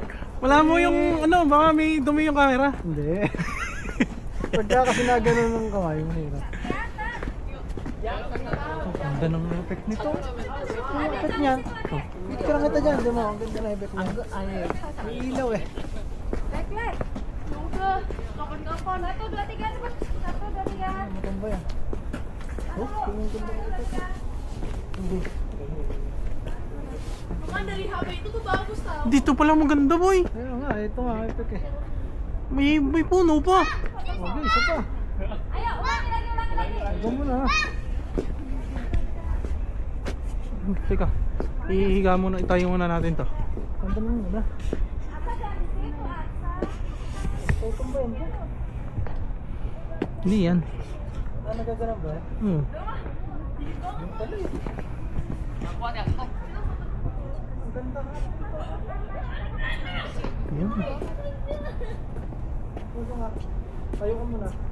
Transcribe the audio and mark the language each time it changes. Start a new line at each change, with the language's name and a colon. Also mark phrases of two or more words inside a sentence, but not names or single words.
Filipino: Wala mo yung ano, baka may dumi yung camera. Hindi. Pagka kasi na ganun ng kamay, mahirap. Ang ganda ng effect nito. Ang effect niyan. Picture lang kita dyan, di mo? Ang ganda na effect niyan. May ilaw eh. Backlight.
Indonesian: Tunggu. Kapan-kapan. 1, 2, 3 cepat. 1, 2, 3.
Filipino: Matamba yan. Oh, tingin ko ba ito? Hindi.
Indonesian: Bukan dari HP itu tuh bagus tau.
Filipino: Dito pala maganda boy. Ayun nga, ito nga, effect eh. May puno pa. Okay, isa pa.
Indonesian: Ayo, ulangi lagi.
Filipino: Ito mo na. Teka, ihiga muna, itayo muna natin to. Tanda mo muna.
Indonesian: Apa jangan di situ, Aksa?
Filipino: Tutong ba yun? Hindi yan. Ah, nagagalang ba? Hmm. Yung pala eh. Ang ganda nga. Yan. Ito nga. Tayo ka muna.